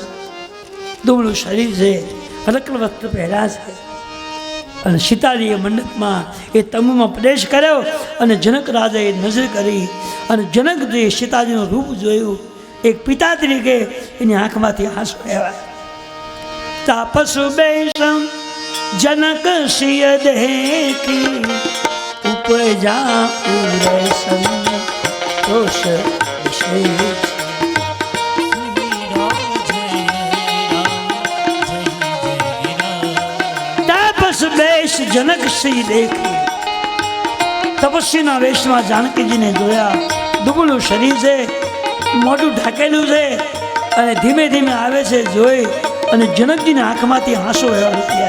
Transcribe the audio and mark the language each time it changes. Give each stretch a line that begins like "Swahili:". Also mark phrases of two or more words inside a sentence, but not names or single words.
Gujarati: દુબળું શરીર છે, હલકલ વસ્ત્ર પહેર્યા છે. અને સીતાજીએ મંડપમાં એ તંબુમાં પ્રવેશ કર્યો અને જનક રાજાએ નજર કરી અને જનકજીએ સીતાજીનું રૂપ જોયું. એક પિતા તરીકે એની આંખમાંથી આંસુ આવ્યા.
Awadhi: तापसु बेसम जनक सिय देखी उपजा उरसन तोष विशेष जनक श्री देखी,
Gujarati: તપસ્વીના વેશમાં જાનકીજીને જોયા. દુબળું શરીર છે, મોઢું ઢાંકેલું છે અને ધીમે ધીમે આવે છે. જોઈ અને જનકજીના આંખમાંથી આંસુ વહેવા થયા.